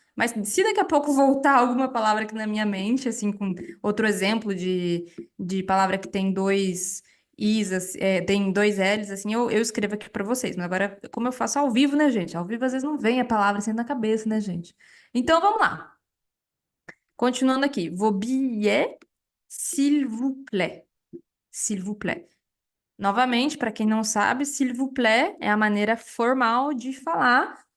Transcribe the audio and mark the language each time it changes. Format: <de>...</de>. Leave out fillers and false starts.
<pt>Mas se daqui a pouco voltar alguma palavra aqui na minha mente, assim, com outro exemplo de palavra que tem dois is, tem dois L's, assim, eu escrevo aqui para vocês. Mas agora, como eu faço ao vivo, né, gente? Ao vivo, às vezes, não vem a palavra assim na cabeça, né, gente? Então, vamos lá. Continuando aqui.</pt> <fr>Vos billets, s'il vous plaît. S'il vous plaît.</fr> <pt>Novamente, para quem não sabe,</pt> <fr>s'il vous plaît</fr> <pt>é a maneira formal de falar</pt>